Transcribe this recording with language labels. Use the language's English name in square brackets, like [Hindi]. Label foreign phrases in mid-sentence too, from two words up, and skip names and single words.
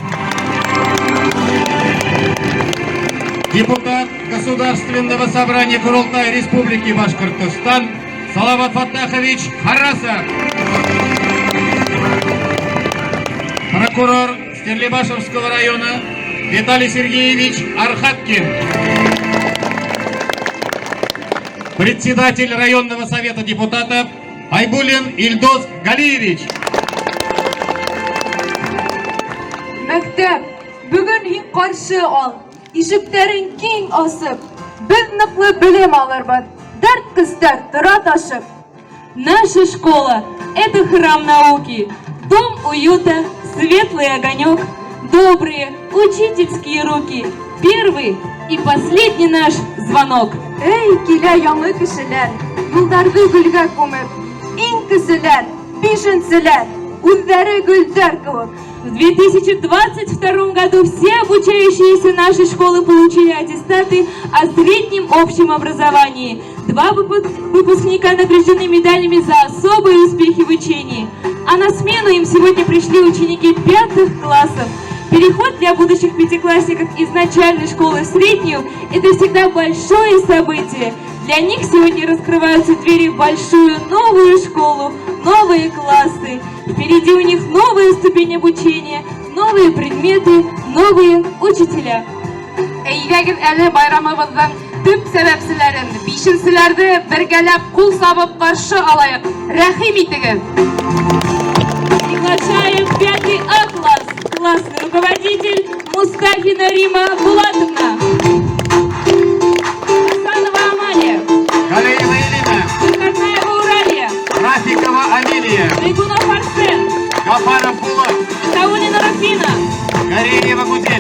[Russian] депутат Государственного собрания Курултая Республики Башкортостан Салават Фаттахович Харасов, прокурор Стерлибашевского района Виталий Сергеевич Архаткин, председатель районного совета депутатов Айбулин Ильдос Галиевич. [Bashkir] Мәктәп, бөгөн һин ҡаршы ал, ишектәрен киң асып, беҙ ныҡлы белем алырбыҙ, дәрт көстәр тора ташып. [Russian] Наша школа – это храм науки, дом уюта, светлый огонек, добрые учительские руки, первый и последний наш звонок. [Bashkir] Эй, килә яңы кешеләр, юлдарҙы гөлгә күмеп, иң көсөләр, бишенселәр, үҙҙәре гөлдәр кеүек. [Russian] В 2022 году все обучающиеся нашей школы получили аттестаты о среднем общем образовании. 2 выпускника награждены медалями за особые успехи в учении. А на смену им сегодня пришли ученики 5 классов. Переход для будущих пятиклассников из начальной школы в среднюю – это всегда большое событие. Для них сегодня раскрываются двери в большую новую школу, новые классы. Впереди у них новая ступень обучения, новые предметы, новые учителя. [Bashkir] Әйҙәгеҙ әле байрамыбыҙҙың төп сәбәпселәрен, бишенселәрҙе бергәләп ҡул сабып ҡаршы алайыҡ. Рәхим итегеҙ. [Russian] Приглашаем 5 А класс, классный руководитель Мустафина Рима Булатовна, Хасанова Амалия, Галеева Елена, Карнаева Уралия, Рафикова Амелия, Райгунов Арсен, Гафаров Булат, Саулина Рафина, Гореева Гузель,